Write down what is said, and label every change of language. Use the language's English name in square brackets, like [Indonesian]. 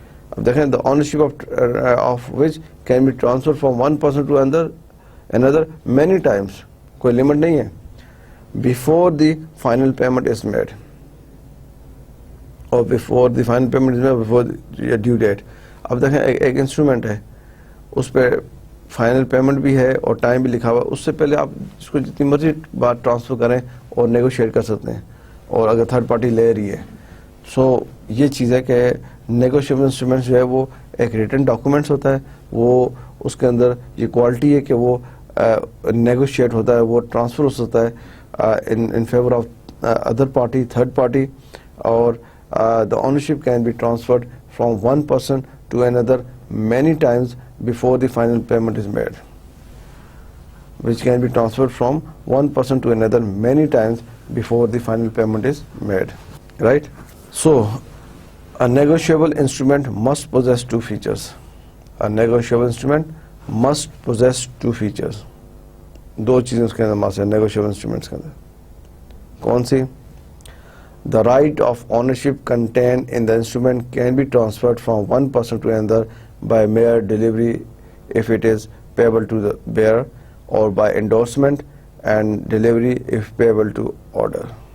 [Urdu] اب دیکھیں [English] the ownership of which can be transferred from one person to another many times, [Urdu] کوئی limit نہیں ہے, [English] before the final payment is made. اور before the final payment is made, before the due date. [Urdu] اب دیکھیں ایک instrument ہے, اس پہ final payment بھی ہے اور ٹائم بھی لکھا ہوا ہے, اس سے پہلے آپ اس کو جتنی مرضی بات ٹرانسفر کریں اور نیگوشیٹ کر سکتے ہیں, اور اگر تھرڈ پارٹی لے رہی ہے. سو یہ چیز ہے کہ نیگوشیبل انسٹرومنٹس جو ہے وہ ایک ریٹن ڈاکومنٹس ہوتا ہے, وہ اس کے اندر یہ کوالٹی ہے کہ وہ نیگوشیٹ ہوتا ہے, وہ ٹرانسفر ہو سکتا ہے in favour of other party, third party, اور [English] the ownership can be transferred from one person to another many times before the final payment is made. Which can be transferred from one person to another many times before the final payment is made. Right? So, a negotiable instrument must possess two features. A negotiable instrument must possess two features. [Urdu] دو چیزیں اس کے اندر must ہے negotiable instruments کے اندر. کون سی؟ [English] The right of ownership contained in the instrument can be transferred from one person to another by mere delivery if it is payable to the bearer, or by endorsement and delivery if payable to order.